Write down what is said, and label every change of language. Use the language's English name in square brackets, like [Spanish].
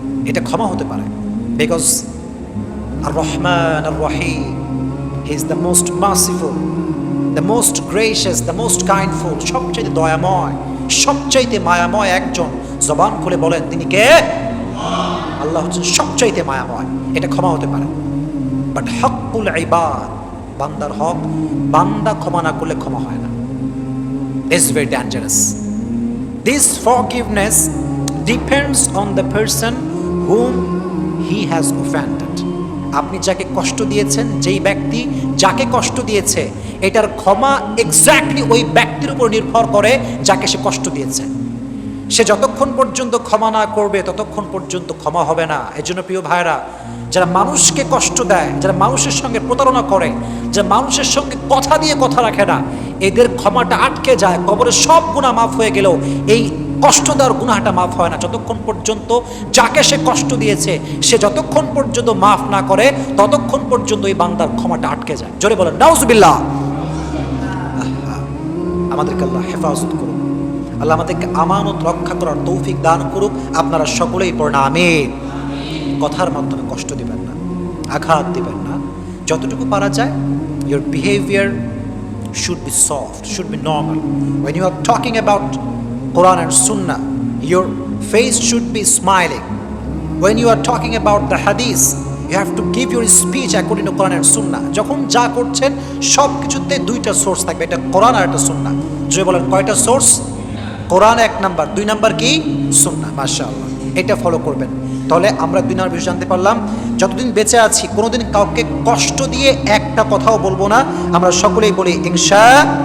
[Bangla] এটা ক্ষমা হতে পারে, [English] because আর রহমান আর Rahim, he is the most merciful, the most gracious, the most kindful, [Bangla] সবচাইতে দয়াময়, সবচাইতে মায়াময় একজন। জবান খুলে বলেন তিনি কে? আল্লাহ হচ্ছেন সবচাইতে মায়াময়, এটা ক্ষমা হতে পারে। বাট হকুল ইবাদ, বান্দার হক, বান্দা ক্ষমা না করলে ক্ষমা হয় না। [English] It's very dangerous. This forgiveness depends on the person whom he has offended. [Bangla] আপনি যাকে কষ্ট দিয়েছেন, যেই ব্যক্তি যাকে কষ্ট দিয়েছে, এটার ক্ষমা এক্স্যাক্টলি ওই ব্যক্তির উপর নির্ভর করে যাকে সে কষ্ট দিয়েছে। সে যতক্ষণ পর্যন্ত ক্ষমা না করবে ততক্ষণ পর্যন্ত ক্ষমা হবে না। এজন্য প্রিয় ভাইরা, যারা মানুষকে কষ্ট দেয়, যারা মানুষের সঙ্গে প্রতারণা করে, যারা মানুষের সঙ্গে কথা দিয়ে কথা রাখে না, এদের ক্ষমাটা আটকে যায়। কবরে সব গুনাহ মাফ হয়ে গেলেও এই কষ্ট দেওয়ার গুনাহটা মাফ হয় না যতক্ষণ পর্যন্ত যাকে সে কষ্ট দিয়েছে সে যতক্ষণ পর্যন্ত মাফ না করে ততক্ষণ পর্যন্ত এই বান্দার ক্ষমাটা আটকে যায়। জোরে বলেন নাউজুবিল্লাহ। আমাদেরকে আল্লাহ হেফাজত করুন, আল্লাহ আমাদেরকে আমানত রক্ষা করার তৌফিক দান করুক। আপনারা সকলেই পড়েন আমিন। কথার মাধ্যমে কষ্ট দিবেন না, আঘাত দিবেন না, যতটুকু পারা যায় [English] your behavior should be soft, should be normal. When you are talking about Quran and Sunnah, your face should be smiling. When you are talking about the hadith, you have to give your speech according to Quran and Sunnah. [Bangla] যখন যা করছেন সব কিছুতে দুইটা source থাকবে, এটা কোরআন আর একটা সুন্নাহ। যে বলেন কয়টা সোর্স? কোরআন এক নাম্বার, দুই নাম্বার কি? সুন্নাহ। মাশাআল্লাহ, এটা ফলো করবেন। তাহলে আমরা দুই নাম্বার বিষয় জানতে পারলাম, যতদিন বেঁচে আছি কোনোদিন কাউকে কষ্ট দিয়ে একটা কথাও বলবো না। আমরা সকলেই বলি ইনশাআল্লাহ।